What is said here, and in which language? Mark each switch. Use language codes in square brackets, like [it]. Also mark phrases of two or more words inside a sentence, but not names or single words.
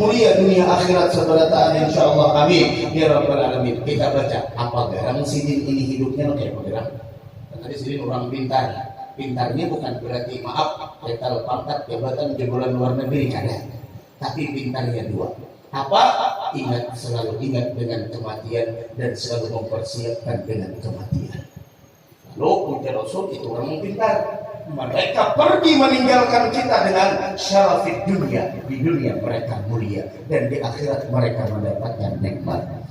[id] Mulia dunia akhirat seberataan insyaallah. [ar] آمين يا رب العالمين. [bjn] Kita baca apa garang sidin ini hidupnya kayak apa garang? Tadi sidin orang pintar. Pintarnya bukan berarti maaf, letal pangkat jabatan jebolan luar negeri kada. [id] Tapi pintarnya dua. Apa? Selalu ingat dengan kematian dan selalu mempersiapkan dengan kematian. Lalu ujar Rasul itu orang pintar. Mereka pergi meninggalkan kita dengan syarafid dunia. Di dunia mereka mulia dan di akhirat mereka mendapatkan nikmat.